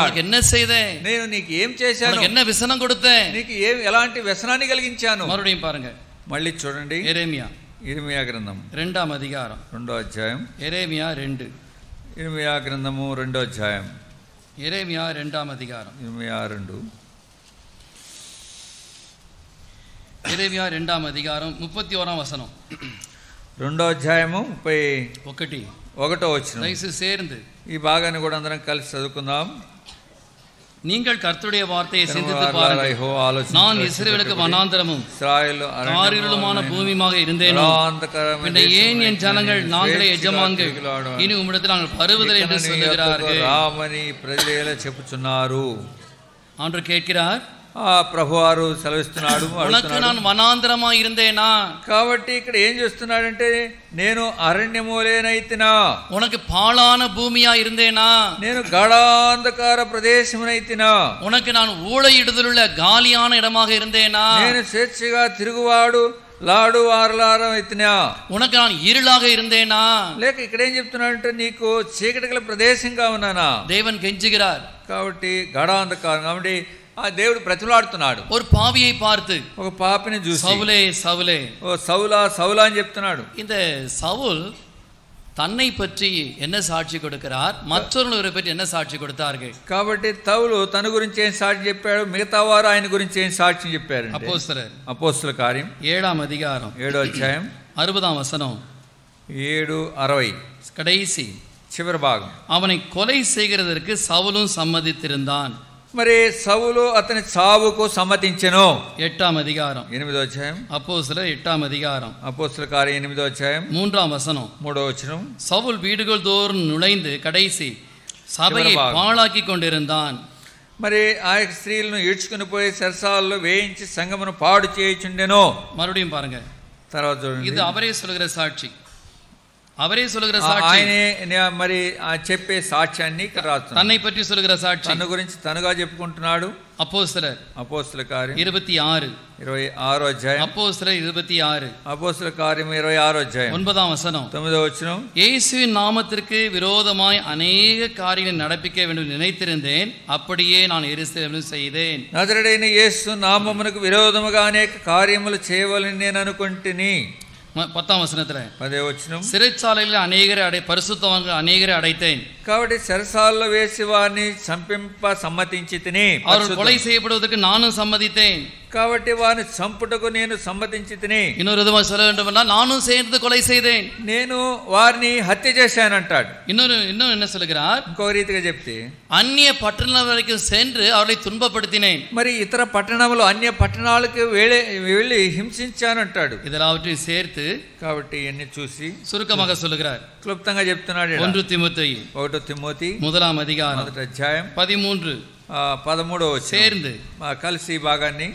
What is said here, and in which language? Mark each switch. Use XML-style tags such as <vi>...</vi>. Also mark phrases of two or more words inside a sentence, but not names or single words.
<ta>உனக்கு என்ன செய்தேன்?</ta> <te>నేను నీకు ఏం చేశాను?</te> <ta>உனக்கு என்ன விசனம் கொடுத்தேன்?</ta> <te>నీకు ఏం ఎలాంటి వ్యసనాన్ని కలిగించాను?</te> <ta>மறுபடியும் பாருங்க,</ta> <te>మళ్ళీ చూడండి. ఇర్మియా గ్రంథం 2వ అధ్యాయం 2వ అధ్యాయం. ఇర్మియా 2, ఇర్మియా గ్రంథము 2వ అధ్యాయం. ఇర్మియా 2వ అధ్యాయం. ఇర్మియా 2. ఇర్మియా 2వ అధ్యాయం 31వ వచనం. 2వ అధ్యాయము 31వ వచనం. దయచేసి சேர்ந்து ఈ భాగాన్ని కూడా అందరం కలిసి చదువుకుందాం.</te> <ta>நீங்கள் கர்த்தருடைய வார்த்தையை சிந்தித்து பாருங்கள். நான் இஸ்ரவேலுக்கு வனாந்தரமும் காரிருளுமான பூமியுமாக இருந்தேனோ, பின்ன ஏன் என் ஜனங்கள் நாங்களே எஜமான்கள், இனி உம்மிடத்தில் நாங்கள் வருவதில்லை என்று சொல்லுகிறார்கள்.</ta> <te>రామని ప్రజలు ఎలా చెప్పుచున్నారు?</te> <ta>ஆண்டவர் கேட்கிறார்,</ta> <te>ప్రభువారు సెలవిస్తున్నాడు,</te> <ta>உனக்கு நான் వనాంతరమా இருந்தேனா?</ta> <te>కాబట్టి ఇక్కడ ఏం చేస్తున్నాడంటే, నేను అరణ్యములేనైతినా,</te> <ta>உனக்கு பாழான பூமியா இருந்தேனா,</ta> <te>నేను గాఢాంధకార ప్రదేశమునైతినా,</te> <ta>உனக்கு நான் ஊழையிடுதலுள்ள காலியான இடமாக இருந்தேனா,</ta> <te>నేను స్వేచ్ఛగా తిరుగువాడు లాడు ఆరలారం అయితేనా,</te> <ta>உனக்கு நான் இருளாக இருந்தேனா,</ta> <te>లేక ఇక్కడ ఏం చెప్తున్నాడంటే, నీకు చీకటి గల ప్రదేశంగా ఉన్నానా?</te> <ta>தேவன் கெஞ்சுகிறார்.</ta> <te>కాబట్టి గాఢాంధకారం, కాబట్టి ఆ దేవుడు ప్రతిలాడుతున్నాడు.</te> <ta>ஒரு பாவியை பார்த்து,</ta> <te>ఒక పాపిని చూసి,</te> <ta>சவுலே சவுலே,</ta> <te>ఓ సౌలా సౌలా అని చెప్తున్నాడు.</te> <ta>இந்த சவுல் தன்னை பற்றி என்ன சாட்சி கொடுக்கிறார், மற்றொருவரை பற்றி என்ன சாட்சி கொடுத்தார்கள்?</ta> <te>కాబట్టి సౌలు తన గురించి ఏం సాక్షి చెప్పాడు, మిగతా వారు ఆయన గురించి ఏం సాక్ష్యం చెప్పారు? అపోస్తలుల కార్యం 7వ అధ్యాయం 7వ అధ్యాయం 60వ వచనం, 7:60</te> <ta>கடைசி</ta> <te>చివరి భాగం.</te> <ta>அவனை கொலை செய்கிறதற்கு சவுலும் சம்மதித்திருந்தான்.</ta> <te>మరి సౌలు అతని చావుకు సమ్మతించెను. 8వ అధ్యాయం 8వ అధ్యాయం அப்போஸ்தலர் 8వ అధ్యాయం అపోస్తలుల కార్యం 8వ అధ్యాయం 3వ వచனம், 3వ వచనం,</te> <ta>சவுல் வீடுகள் தோறும் நுழைந்து கடைசி சபையை பாழாக்கி கொண்டிருந்தான்.</ta> <te>మరి ఆ స్త్రీలను ఈడ్చుకుని పోయి సరసాల్లో వేయించి సంగమును పాడు చేయుచుండెను.</te> <ta>மறுபடியும் பாருங்க,</ta> <te>తర్వాత చూడండి,</te> <ta>இது அவரே சொல்கிற சாட்சி. அவரே சொல்கிற சாட்சி,</ta> <te>ఆయనే మరి చెప్పే సాక్ష్యాన్ని ఇక్కడ రాస్తున్నాడు.</te> <ta>தன்னை பற்றி சொல்கிற சாட்சி,</ta> <te>తన గురించి తనుగా చెప్పుకుంటున్నాడు. అపోస్తలుల కార్యం 26 అధ్యాయం, అపోస్తలుల 26 అపోస్తలుల కార్యం 26 అధ్యాయం 9వ వచనం, 9వ వచనం,</te> <ta>இயேசுவின் நாமத்திற்கு விரோதமாய் அநேக காரியங்களை நடப்பிக்க வேண்டும் நினைத்திருந்தேன், அப்படியே நான் எருசலேமில் செய்தேன்.</ta> <te>నజరేయుడైన యేసు నామమునకు విరోధముగా అనేక కార్యములు చేయవలని నేను అనుకుంటుని.</te> <ta>10వ వచనத்துல</ta> <te>10వ వచనం,</te> <ta>சிறைச்சாலையில் அநேகரை பரிசுத்தவான்கள் அநேகரை அடைத்தேன்.</ta> <te>కాబట్టి చెరసాలలో వేసి వారిని చంపింప సమ్మతించితిని.</te> <ta>அவர்கள் கொலை செய்யப்படுவதற்கு நானும் சம்மதித்தேன்.</ta> <te>కాబట్టి వారిని చంపుటకు నేను సమ్మతించితిని.</te> <ta>இன்னொரு விதமாக சொல்ல வேண்டுமென்னா, நானும் சேர்ந்து கொலை செய்தேன்,</ta> <te>నేను వారిని హత్య చేశానంటాడు.</te> <ta>இன்னும் என்ன சொல்கிறார்,</ta> <te>ఇంకో రీతిగా చెప్తే, అన్య పట్టణాల వరకు</te> <ta>சென்று அவர்களை துன்பப்படுத்தினேன்.</ta> <te>మరి ఇతర పట్టణములు అన్య పట్టణాలకు వెళ్ళి హింసించానంటాడు.</te> <ta>இதெல்லாவற்றையும் சேர்த்து</ta> <te>కాబట్టి ఇవన్నీ చూసి</te> <ta>சுருக்கமாக சொல்லுகிறார்,</ta> <te>క్లుప్తంగా చెప్తున్నాడు. 1 తిమోతి 1 తిమోతి 1వ అధ్యాయం 1వ అధ్యాయం 13 13వ వచనం</te> <ta>சேர்ந்து</ta> <te>కలిసి ఈ భాగాన్ని</te>